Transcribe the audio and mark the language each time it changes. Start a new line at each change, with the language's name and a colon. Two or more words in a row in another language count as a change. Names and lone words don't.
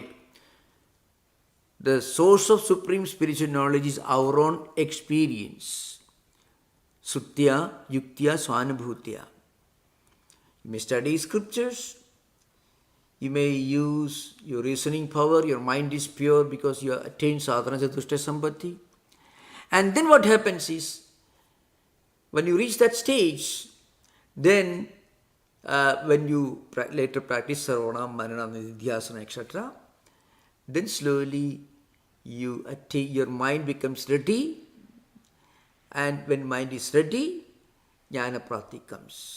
English: The source of supreme spiritual knowledge is our own experience.
Sanskrit: Sutya, Yuktya, Swanubhutya.
English: You may study scriptures, you may use your reasoning power, your mind is pure because you attain
Sanskrit: sadhana chatushta sampatti.
English: And then what happens is, when you reach that stage, then when you later practice
Sanskrit: sarvana, manana, nididhyasana,
English: etc., then slowly you attain, your mind becomes ready, and when mind is ready,
Sanskrit: jnana prapti
English: comes.